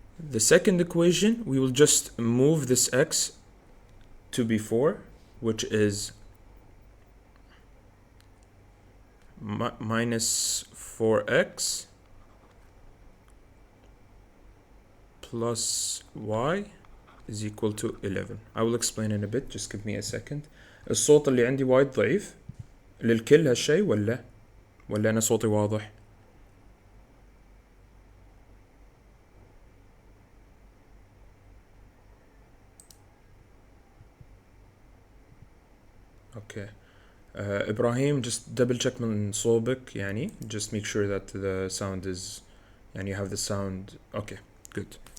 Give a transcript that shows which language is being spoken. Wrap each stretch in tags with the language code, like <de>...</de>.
<en>The second equation, we will just move this x to before, which is minus 4x plus y is equal to 11. I will explain in a bit, just give me a second.</en> <ar>الصوت اللي عندي وايد ضعيف للكل هالشي ولا أنا صوتي واضح؟ Okay.</ar> <en>Ibrahim, just double check</en> <ar>من صوبك يعني</ar> <en>just make sure that the sound is يعني you have the sound. Okay, good.</en>